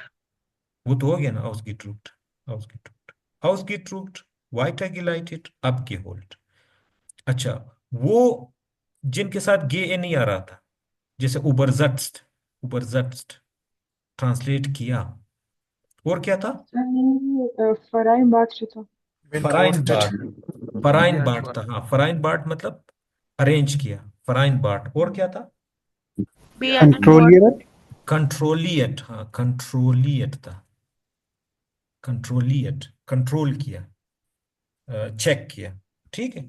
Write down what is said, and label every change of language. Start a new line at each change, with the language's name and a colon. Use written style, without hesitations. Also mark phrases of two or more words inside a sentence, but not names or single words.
Hindi: वो तो हो गया ना, आउसगिटरुक्ट। आउसगिटरुक्ट, आउसगिटरुक्ट,
German: weiter geleitet,
Hindi: अब गेहोल्ड। अच्छा, वो जिनके साथ गे ए नहीं आ रहा था, जैसे उबरजट्स्ट, उबरजट्स्ट ट्रांसलेट किया। और क्या था?
German: Vereinbart steht da. फराइन Beantwortet. बाट। verein bart
Hindi: था, हाँ,
German: verein bart
Hindi: मतलब अरेंज किया,
German: verein bart.
Hindi: और क्या था?
German: Be कंट्रोलियर। कंट्रोलिएट।
Hindi: हाँ, कंट्रोलिएट था, कंट्रोलिएट, कंट्रोल किया, चेक किया, ठीक है।